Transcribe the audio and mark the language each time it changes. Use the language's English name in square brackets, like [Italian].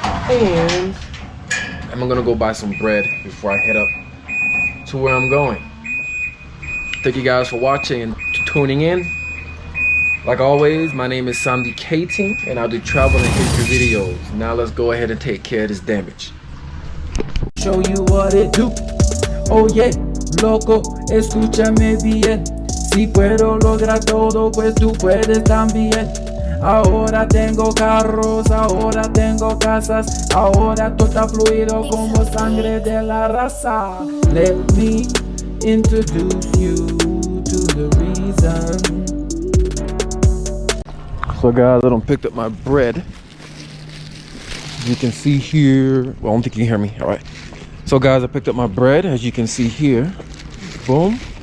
[English] And I'm gonna go buy some bread before I head up to where I'm going. Thank you guys for watching and tuning in. Like always, my name is Samdicating and I do travel and history videos. Now let's go ahead and take care of this damage. Show you what it do. [Spanish] Oh yeah, loco, escúchame bien. Si puedo lograr todo, pues tú puedes también. Ahora tengo carros, ahora tengo casas, ahora todo está fluido como sangre de la raza. [English] Let me introduce you to the reason. So guys, I done picked up my bread. As you can see here, well, I don't think you can hear me. All right. So guys, I picked up my bread, as you can see here. Boom.